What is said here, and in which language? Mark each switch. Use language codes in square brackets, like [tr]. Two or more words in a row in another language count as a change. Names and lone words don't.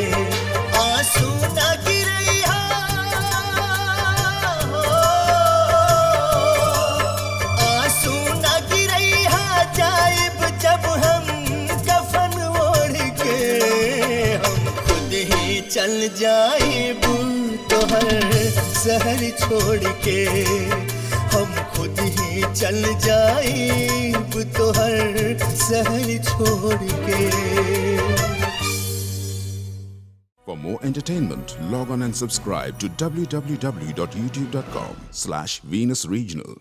[bho] आंसू ना गिरैया हो, आंसू ना गिरैया, जाइब जब हम कफन ओढ़ के, हम खुद ही चल जाइब तोहर शहर छोड़ के, हम खुद ही चल जाएब तोहर शहर छोड़ के। [en] For more entertainment, log on and subscribe to www.youtube.com/Venus Regional.